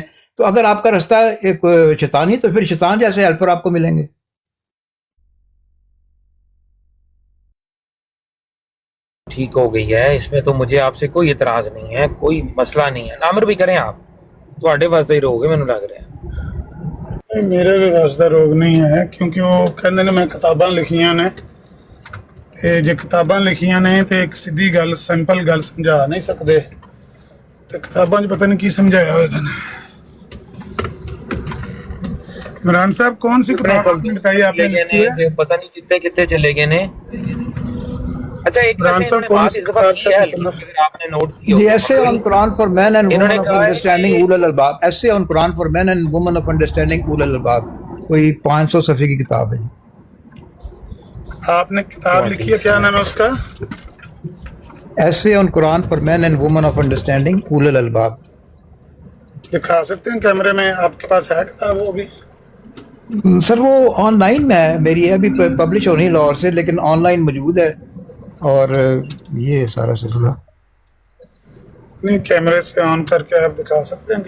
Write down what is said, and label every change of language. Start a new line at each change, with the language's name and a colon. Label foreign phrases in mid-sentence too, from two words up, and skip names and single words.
Urdu: تو اگر آپ کا رستہ ایک شیطانی تو پھر شیطان جیسے ہیلپر آپ کو ملیں گے۔ ٹھیک ہو گئی ہے, اس میں تو مجھے آپ سے کوئی اعتراض نہیں ہے, کوئی مسئلہ نہیں ہے.
Punjabi: عامر بھی کریں آپ, تواڈے واسطے ہی رہو گے مینوں لگ رہا ہے. میرے بھی واسطے روگ نہیں ہے, کیونکہ وہ کہندے نے میں کتاباں لکھیاں نے, تے جے کتاباں لکھیاں نے تے ایک سیدھی گل سمپل گل سمجھا نہیں سکدے, تے کتاباں 'چ پتہ نہیں کی سمجھایا ہوئے گا.
Urdu: عمران صاحب کون سی کتاب آپ نے بتائی آپ نے لکھی ہے؟ پتہ نہیں کتنے کتنے چلے گئے نے. اچھا ایک عمران ویسے انہوں صاحب نے کون بات سی اس دفعہ کتاب کی ہے, کا اگر آپ نے نوٹ کی The essay on Quran for men and انہوں women نے of کہا ہے understanding کہ اول الالباب. Essay on Quran for men and women of understanding اول الالباب, کوئی 500 صفحے کی کتاب ہے. آپ نے کتاب لکھی ہے, کیا نام ہے اس کا؟ Essay on Quran for men and women of understanding اول الالباب. دکھا سکتے ہیں کیمرے میں؟ آپ کے پاس ہے کتاب وہ بھی؟ سر وہ آن لائن میں ہے میری, ہے ابھی پبلش ہونی ہے لاہور سے, لیکن آن لائن موجود ہے. اور یہ سارا سلسلہ نہیں, کیمرے سے آن کر کے آپ دکھا سکتے ہیں کہ